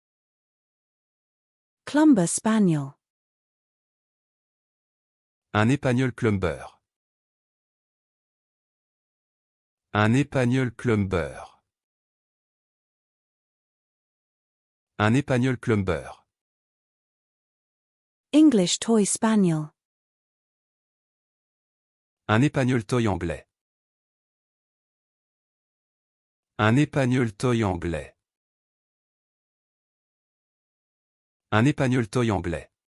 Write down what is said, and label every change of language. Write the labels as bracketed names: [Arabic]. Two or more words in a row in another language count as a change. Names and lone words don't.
[English] Clumber spaniel. [French] Un épagnol clumber. Un épagnol clumber. Un épagnol clumber. [English] English toy spaniel. [French] Un épagnol toy anglais. Un épagnol toy anglais. Un épagnol toy anglais.